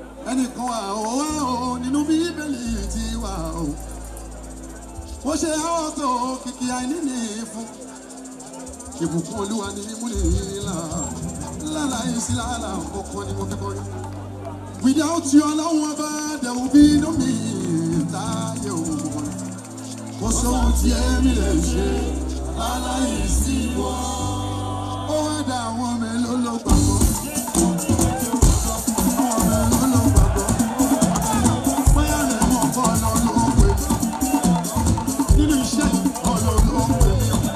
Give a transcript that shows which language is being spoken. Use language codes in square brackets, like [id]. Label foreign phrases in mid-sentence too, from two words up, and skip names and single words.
[yo] Ẹnì kan wà, ó wá o, nínú Bíbélì tiwa o. Bó ṣe há tó o, kìkì àìní ní fún. Ìbùkún Olúwa ni mú ni là, lálá yìí sí lálá ọkọ ni mo fi kọrin. [en] Without you, [yo] Ọlọ́run ọba, [en] there will be no me [yo] táyé o. Kò sóhun tí èmi lè ṣe, lálá yìí sí wọ. Ó wá dá àwọn mélòó ló gbàgbọ́. Àwọn mélòó ló gbàgbọ́. Bóyá lè mọ̀ kọ́ Ọlọ́run ló ń pè mí. Nínú iṣẹ́ yìí, Ọlọ́run ló ń pè mí.